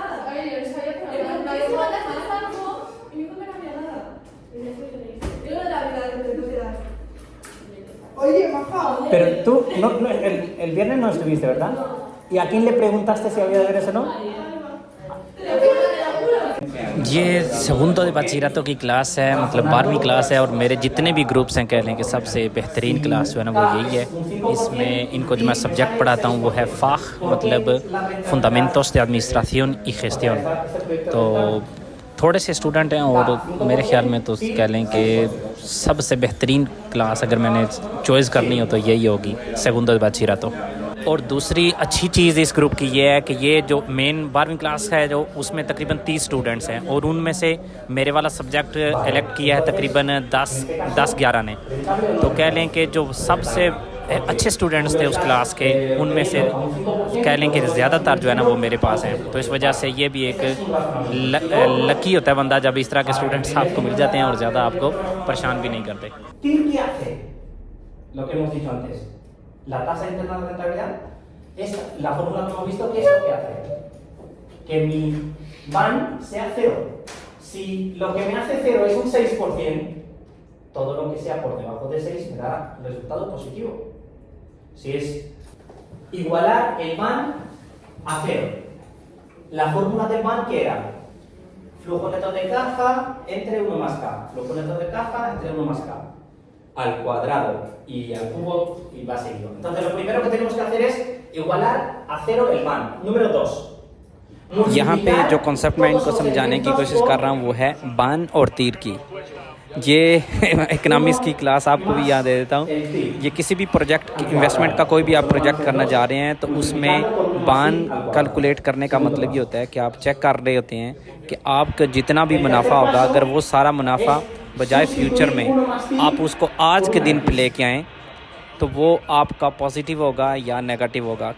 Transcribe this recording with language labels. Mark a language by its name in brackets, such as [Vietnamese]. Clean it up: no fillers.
[Spanish] A ver, yo no sabía que no había nada. Me dijo algo y me dijo que no había nada. Y después yo le dije, yo no la vida de tu ciudad. Oye, Maja. Pero tú, el viernes no estuviste, ¿verdad? ¿Y a quién le preguntaste si había deberes o no? [Hindi] ये segundo de bachillerato की class है, मतलब 12वीं class है और मेरे जितने भी ग्रुप्स हैं कह लें कि सबसे बेहतरीन क्लास जो है ना वो यही है। इसमें इनको जो मैं सब्जेक्ट पढ़ाता हूँ वो है FAG, मतलब Fundamentos de Administración y Gestión। तो थोड़े से स्टूडेंट हैं और मेरे ख्याल में तो कह लें कि सबसे बेहतरीन क्लास अगर मैंने चॉइस करनी हो तो यही होगी segundo de bachillerato। और दूसरी अच्छी चीज़ इस ग्रुप की ये है कि ये जो मेन 12वीं क्लास है जो उसमें तकरीबन 30 स्टूडेंट्स हैं और उनमें से मेरे वाला सब्जेक्ट एलेक्ट किया है तकरीबन 10-11 ने। तो कह लें कि जो सबसे अच्छे स्टूडेंट्स थे उस क्लास के उनमें से कह लें कि ज़्यादातर जो है ना वो मेरे पास हैं। तो इस वजह से ये भी एक लकी होता है बंदा जब इस तरह के स्टूडेंट्स आपको मिल जाते हैं और ज़्यादा आपको परेशान भी नहीं करते। [Spanish] Lo que hemos dicho antes, la tasa interna de rentabilidad es la fórmula que hemos visto, que es lo que hace que mi van sea cero. Si lo que me hace cero es un 6%, todo lo que sea por debajo de 6 me da resultado positivo. Si es igualar el van a cero, la fórmula del van que era flujo neto de caja entre 1 más k, flujo neto de caja entre 1 más k. Al cuadrado y al cubo y va seguido. Entonces lo primero que tenemos que hacer es igualar a cero el van. Número 2. [Hindi] यहाँ पे जो concept मैं इनको समझाने की कोशिश कर रहा हूँ वो है बान और तीर की। ये इकनॉमिक्स की क्लास आपको भी याद दे देता हूँ। ये किसी भी प्रोजेक्ट इन्वेस्टमेंट का कोई भी आप प्रोजेक्ट करना जा रहे हैं तो उसमें बान कैलकुलेट करने का मतलब ये होता है कि आप चेक कर रहे होते हैं कि आपका जितना भी मुनाफा होगा अगर वो सारा मुनाफा बजाय फ्यूचर में आप उसको आज के दिन पे लेके आएँ तो वो आपका पॉजिटिव होगा या नेगेटिव होगा।